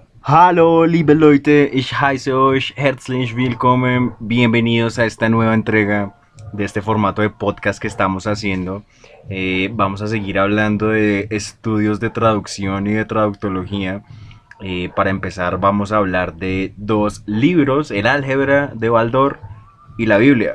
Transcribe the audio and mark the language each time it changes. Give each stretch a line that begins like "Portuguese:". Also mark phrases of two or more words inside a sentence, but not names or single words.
German: Hallo, liebe Leute, ich heiße euch herzlich willkommen.
Spanish: Bienvenidos a esta nueva entrega de este formato de podcast que estamos haciendo. Vamos a seguir hablando de estudios de traducción y de traductología. Para empezar, vamos a hablar de dos libros: el álgebra de Baldor y la Biblia.